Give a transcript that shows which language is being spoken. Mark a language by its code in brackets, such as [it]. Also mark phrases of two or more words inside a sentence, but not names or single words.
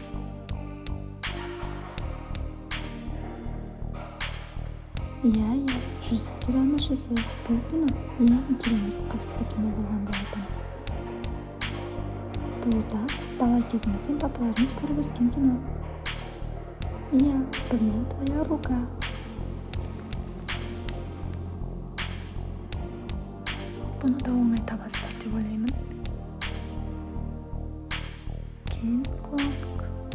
[kk] Иә, жүзіктер әміршісі. Бұл кино ең керемет қызықты кино болған болатын. Бұл да бала кезімізден папаларымыз көріп өскен кино. Иә, [ru] Блин, твоя рука. [kk] Бұны да оңай табасыздар деп ойлаймын. Кинг Конг.